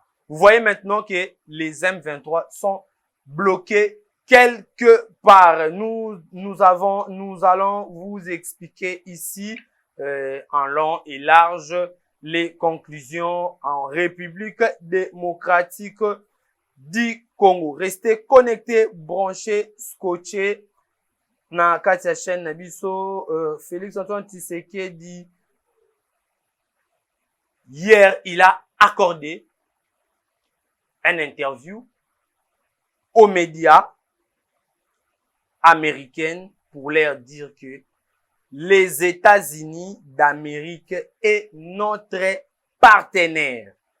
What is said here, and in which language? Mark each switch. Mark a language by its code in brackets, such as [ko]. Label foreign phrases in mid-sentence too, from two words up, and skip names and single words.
[fr] Vous voyez maintenant que les M23 sont bloqués quelque part. Nous allons vous expliquer ici en long et large les conclusions en République démocratique du Congo. Restez connectés, branchés, scotchés [ln] na kati ya chaîne na biso. [fr] Félix Antoine Tshisekedi hier, il a accordé une interview aux médias américains pour leur dire que les États-Unis d'Amérique est notre partenaire.